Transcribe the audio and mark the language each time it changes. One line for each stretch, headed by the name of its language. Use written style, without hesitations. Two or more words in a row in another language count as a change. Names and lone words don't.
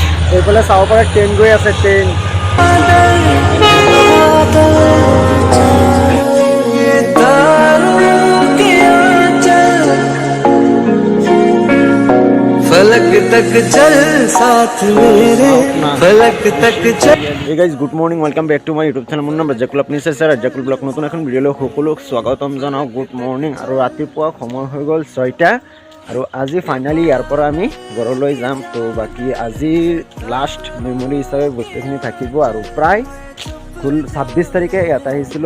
Assamese: এইফালে চাব পাৰে ট্ৰেইন গৈ আছে ট্ৰেইন।
Hindi: फलक तक चल साथ मेरे फलक तक चल।
English: Hey guys, good morning, welcome back to my YouTube channel.
Assamese: মোৰ নাম ৰাজাকুল, আপুনি চাইছে ৰাজাকুল ব্লগ। নতুন এখন ভিডিঅ'লৈ সকলোক স্বাগতম জনাওঁ।
English: Good morning.
Assamese: আৰু ৰাতিপুৱা সময় হৈ গ'ল 6টা আৰু আজি ফাইনেলি ইয়াৰ পৰা আমি ঘৰলৈ যাম। তো বাকী আজি
English: last memory
Assamese: হিচাপে বস্তুখিনি থাকিব আৰু প্ৰায় 26 তাৰিখে ইয়াত আহিছিলোঁ।